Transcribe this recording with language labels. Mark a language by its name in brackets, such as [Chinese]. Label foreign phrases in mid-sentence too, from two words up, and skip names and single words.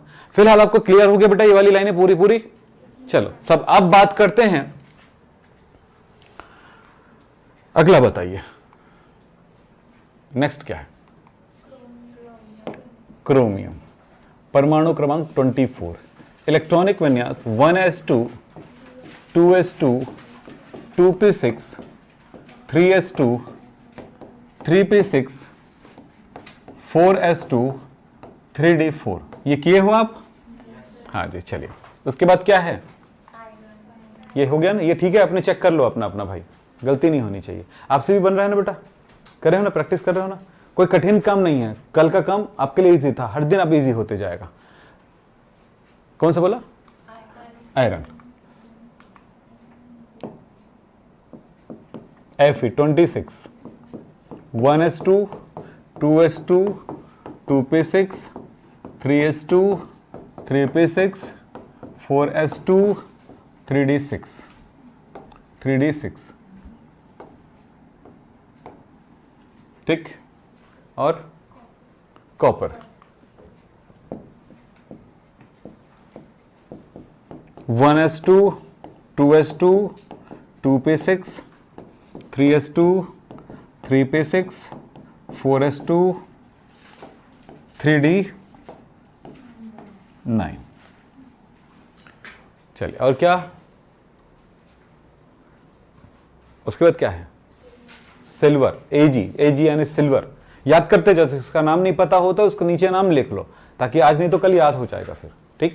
[Hindi] फिलहाल आपको क्लियर हो गया बेटा ये वाली लाइनें पूरी? चलो सब अब बात करते हैं, अगला बताइए नेक्स्ट क्या है? क्रोमियम, परमाणु क्रमांक 24, इलेक्ट्रॉनिक विन्यास 1s2 2s2 2p6 3s2 3p6 4s2 3d4, ये किए हो आप? हाँ जी, चलिए उसके बाद क्या है? ये हो गया ना, ये ठीक है, अपने चेक कर लो अपना अपना भाई, गलती नहीं होनी चाहिए। आपसे भी बन रहा है ना बेटा, कर रहे हो ना, प्रैक्टिस कर रहे हो ना, कोई कठिन काम नहीं है, कल का काम आपके लिए इजी था, हर दिन अब इजी होते जाएगा। कौन सा बोला? आयरन। Fe26 1s2 2s2 2p6 3s2 3p6 4s2 3d6 3d6, ठीक। और कॉपर 1s2 2s2 2p6 3s2 3p6 4s2 3d9। चलिए, और क्या? उसके बाद क्या है? सिल्वर, एजी यानी सिल्वर। याद करते जाओ, जिसका नाम नहीं पता होता उसको नीचे नाम लिख लो, ताकि आज नहीं तो कल याद हो जाएगा फिर, ठीक।